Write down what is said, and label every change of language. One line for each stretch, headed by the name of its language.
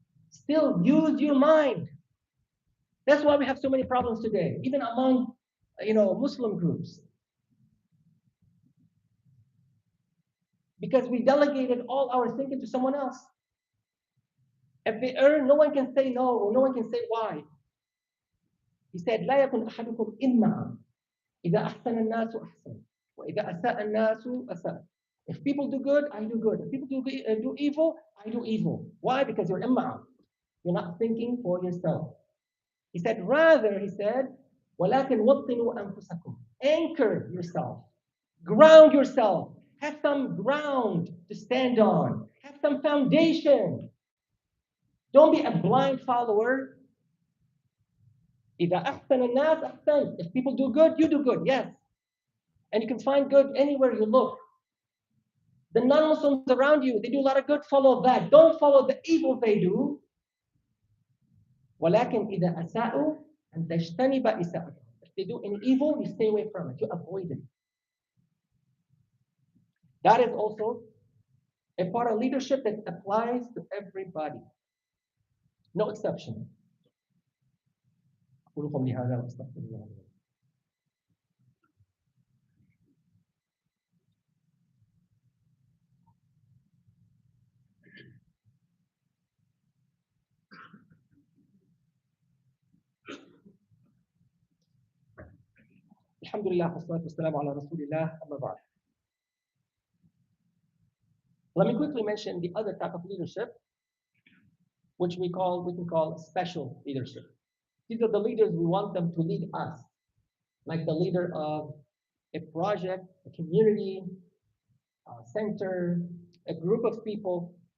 English: Still use your mind. That's why we have so many problems today, even among Muslim groups. Because we delegated all our thinking to someone else. If they err, no one can say no, or no one can say why. He said,
Arabic: لا يكن أحدكم إما إذا أحسن الناس أحسن وإذا أساء الناس أساء.
English: If people do good, I do good. If people do evil, I do evil. Why? Because you're imma. You're not thinking for yourself. He said, rather, he said,
Arabic: ولكن وطنوا أنفسكم.
English: Anchor yourself. Ground yourself. Have some ground to stand on. Have some foundation. Don't be a blind follower.
Arabic: إذا أحسن الناس أحسن.
English: If people do good, you do good. Yes. And you can find good anywhere you look. The non-Muslims around you, they do a lot of good, follow that. Don't follow the evil they do.
Arabic: ولكن إذا أساءوا أن تجتنب إساءتهم.
English: If they do any evil, you stay away from it. You avoid it. That is also a part of leadership that applies to everybody. No exception.
Arabic: أقول قولي هذا وأستغفر الله. الحمد لله والصلاة والسلام على رسول الله أما بعد.
English: Let me quickly mention the other type of leadership, which we can call special leadership. These are the leaders we want them to lead us, like the leader of a project, a community, a center, a group of people.